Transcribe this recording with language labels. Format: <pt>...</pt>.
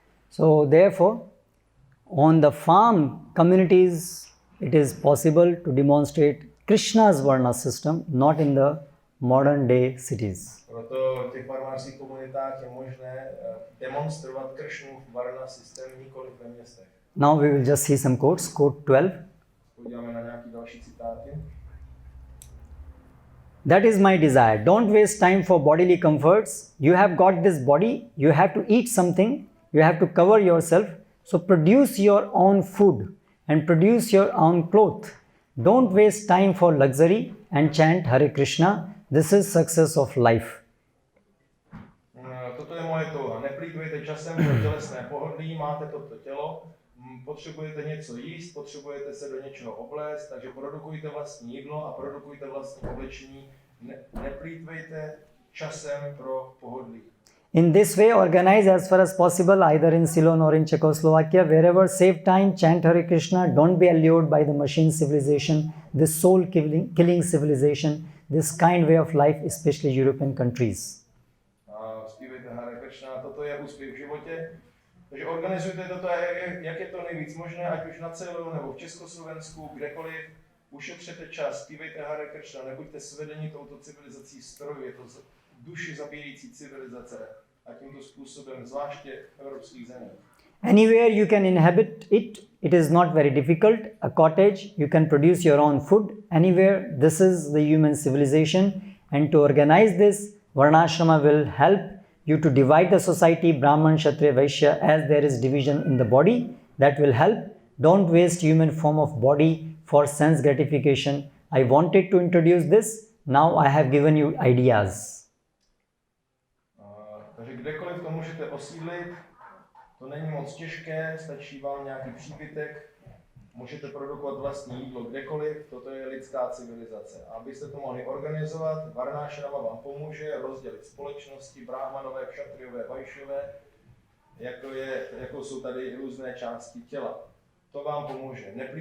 <en>So therefore, on the farm communities, it is possible to demonstrate Krishna's Varna system, not in the modern day cities.</en> <cs>Proto v těch farmářských komunitách je možné demonstrovat Krishnův Varna systém nikoli ve městech.</cs> <en>Now we will just see some quotes. Quote 12.</en> <cs>Podíváme na nějaké další citáty.</cs> <en>That is my desire. Don't waste time for bodily comforts. You have got this body, you have to eat something, you have to cover yourself. So produce your own food and produce your own cloth. Don't waste time for luxury and chant Hare Krishna. This is success of life.</en> <cs>Toto je moje touha. Neplýtvejte časem pro tělesné pohodlí, máte toto tělo, potřebujete něco jíst, potřebujete se do něčeho obléct, takže produkujte vlastní jídlo a produkujte vlastní oblečení. Neplýtvejte časem pro pohodlí.</cs> <en>In this way, organize as far as possible, either in Ceylon or in Czechoslovakia, wherever, save time, chant Hare Krishna, don't be allured by the machine civilization, this soul killing civilization, this kind way of life, especially European countries.</en> <cs>Zpívejte Hare Krishna, toto je úspěch v životě. Takže organizujte toto, jak je to nejvíc možné, ať už na Ceylonu nebo v Československu, kdekoliv. Ušetřete čas, zpívejte Hare Krishna, nebuďte svedeni touto civilizací strojů, je to duši zabíjející civilizace a tímto způsobem, zvláště v evropských zemích.</cs> <en>Anywhere you can inhabit it, it is not very difficult. A cottage, you can produce your own food. Anywhere, this is the human civilization. And to organize this, Varnashrama will help you to divide the society, Brahman, Kshatriya, Vaishya, as there is division in the body. That will help. Don't waste human form of body for sense gratification. I wanted to introduce this. Now I have given you ideas.</en> <cs>Takže kdekoliv to můžete osídlit, to není moc těžké, stačí vám nějaký příbytek, můžete produkovat vlastní jídlo kdekoliv, toto je lidská civilizace. A abyste to mohli organizovat, Varnashrama vám pomůže rozdělit společnosti, brahmanové, kshatriyové, vaishyové, jako jsou tady různé části těla. To vám pomůže.</cs>